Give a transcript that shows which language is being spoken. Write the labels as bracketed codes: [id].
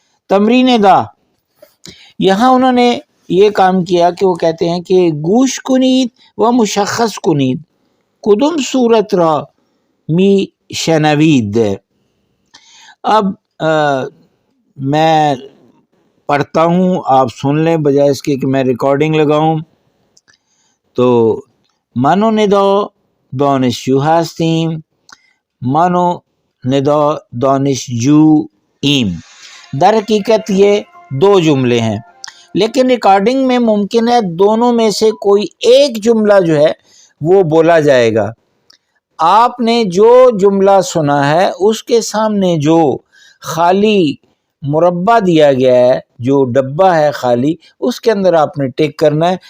[ur] تمرین 10 یہاں انہوں نے یہ کام کیا کہ وہ کہتے ہیں کہ [fa] گوش کنید و مشخص کنید کدم صورت را می شنوید. [ur] اب میں پڑھتا ہوں، آپ سن لیں بجائے اس کے کہ میں ریکارڈنگ لگاؤں. [fa] تو منو ندا دانشجو هستیم، منو ندا دانشجو ایم. [ur] در حقیقت یہ 2 جملے ہیں، لیکن ریکارڈنگ میں ممکن ہے دونوں میں سے کوئی ایک جملہ جو ہے وہ بولا جائے گا. آپ نے جو جملہ سنا ہے اس کے سامنے جو خالی مربع دیا گیا ہے، جو ڈبہ ہے خالی، اس کے اندر آپ نے ٹک کرنا ہے.